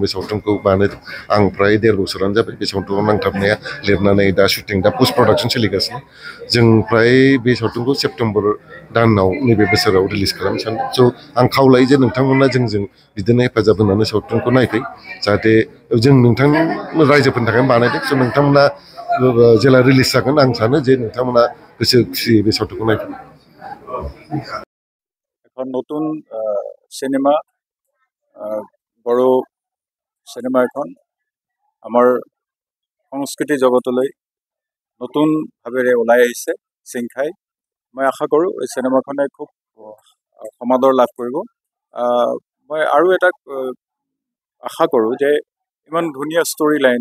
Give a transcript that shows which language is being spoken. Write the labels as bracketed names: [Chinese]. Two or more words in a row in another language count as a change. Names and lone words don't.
[Bodo] बे सावथुनखौ बानायदों आं फ्राय 1.5 बोसोरानो जाबाय बे सावथुनाव नांथाबनाया लिरनानै दा शुटिं दा [English] post production [Bodo] सोलिगासिनो जों फ्राय बे सावथुनखौ सेप्तेम्बर दानाव नैबे बोसोराव रिलिज खालामनो सानदों स' आं खावलायो जे नोंथांमोना जोंजों बिदिनो हेफाजाब होनानै सावथुनखौ नायफै जाहाथे जों नोंथां रायजोफोरनि थाखाय बानायदों स' नोंथांमोना जेला रिलिज जागोन आं सानो जे नोंथांमोना गोसो खुसियै बे सावथुनखौ नायफै [Assamese] এখন নতুন সিনেমা বড় সিনেমা এখন আমাৰ সংস্কৃতি জগতলৈ নতুন ভাৱেৰে ওলাই আহিছে সিংখাই মই আশা কৰোঁ এই সিনেমাখনে খুব সমাদৰ লাভ কৰিব মই আৰু এটা আশা কৰোঁ যে ইমান ধুনীয়া [English] story line